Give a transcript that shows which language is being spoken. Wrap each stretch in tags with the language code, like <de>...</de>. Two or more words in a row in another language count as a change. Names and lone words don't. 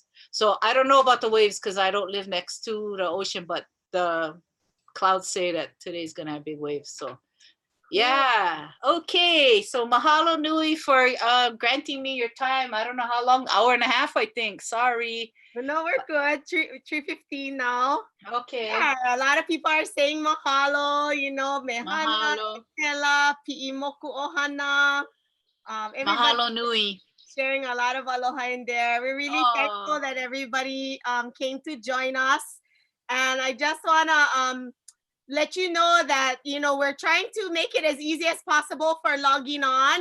<en>So I don't know about the waves because I don't live next to the ocean, but the clouds say that today's going to have big waves. So yeah, okay. So</en> <haw>mahalo nui</haw> <en>for granting me your time. I don't know how long, hour and a half, I think. Sorry. No, we're good. 3:15 now. Okay. Yeah, a lot of people are saying mahalo, mehana, Mahalo. tela, pi'imoku ohana. Everybody</en> <haw>Mahalo nui.</haw> <en>sharing a lot of aloha in there. We're really thankful that everybody came to join us. And I just want to let you know that, we're trying to make it as easy as possible for logging on.</en>